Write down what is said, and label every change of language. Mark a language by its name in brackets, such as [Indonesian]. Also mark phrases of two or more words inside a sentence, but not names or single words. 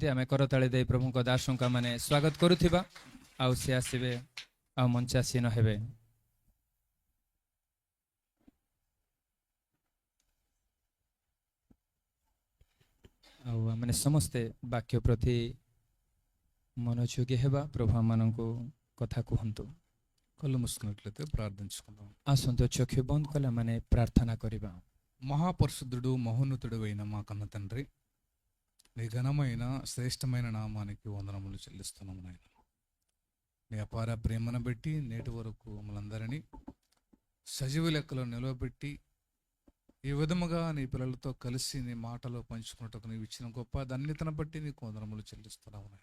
[Odia] ଆମେ କରତାଳି ଦେଇ ପ୍ରଭୁଙ୍କ ଦାସଙ୍କୁ ଆମେ ସ୍ୱାଗତ କରୁଥିବା ଆଉ ସେ ଆସିବେ ଆଉ ମଞ୍ଚାସୀନ ହେବେ। ଆଉ ଆମେ ସମସ୍ତେ ବାକ୍ୟ ପ୍ରତି ମନୋଯୋଗୀ ହେବା। ପ୍ରଭୁ ଆମମାନଙ୍କୁ କଥା କୁହନ୍ତୁ। [Telugu] కళ్ళు మూసుకున్నట్లయితే ప్రార్థించుకుందాం. [Odia] ଆସନ୍ତୁ ଚକ୍ଷୁ ବନ୍ଦ କଲେ ଆମେ ପ୍ରାର୍ଥନା କରିବା। [Telugu] మహాపరిశుద్ధుడు మహోన్నతుడు అయిన మా కన్న తండ్రి, నీ ఘనమైన శ్రేష్టమైన నామానికి వందనములు చెల్లిస్తున్నాము నాయన. నీ అపార ప్రేమను బట్టి నేటి వరకు మమ్మల్ందరినీ సజీవ లెక్కలో నిలవబెట్టి ఈ విధముగా నీ పిల్లలతో కలిసి నీ మాటలో పంచుకున్నట్టుకు నీవు ఇచ్చిన గొప్ప ధన్యతను బట్టి నీకు వందనములు చెల్లిస్తున్నాము నాయన.